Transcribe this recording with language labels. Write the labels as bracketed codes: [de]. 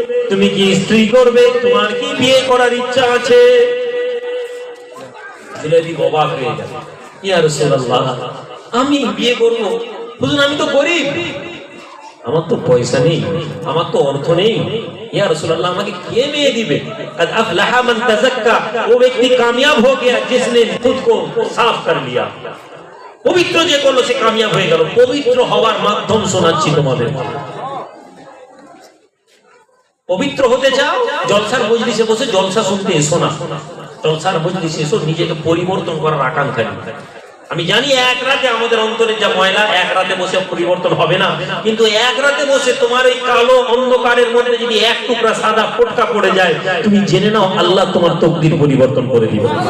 [bn] তুমি কি স্ত্রী করবে? তোমার কি বিয়ে করার ইচ্ছা আছে? জুলাইবি অবাক হয়ে গেল, ইয়া রাসূলুল্লাহ, আমি বিয়ে করব? হুজুর আমি তো গরিব, আমার তো পয়সা নেই, আমার তো অর্থ নেই। ইয়া রাসূলুল্লাহ, আমাকে কে মেয়ে দিবে? [ar] কদ আফলাহা মান তাযাক্কা, [hi] वो व्यक्ति कामयाब हो गया जिसने खुद को साफ कर लिया। [bn] পবিত্র যে করলো সে কামিয়াব হয়ে গেল। পবিত্র হওয়ার মাধ্যম শোনাচ্ছি তোমাদের। পবিত্র হতে চাও, জলসার মজলিসে বসে জলসা শুনতে এসো না, জলসার মজলিসে এসো নিজেকে পরিবর্তন করার আকাঙ্ক্ষা নিয়ে। আমি জানি এক রাতে আমাদের অন্তরে যা ময়লা, এক রাতে বসে পরিবর্তন হবে না, কিন্তু এক রাতে বসে তোমার এই কালো অন্ধকারের মধ্যে যদি এক টুকরা সাদা ফোটকা পড়ে যায়, তুমি জেনে নাও আল্লাহ তোমার তকদির পরিবর্তন করে দিবে।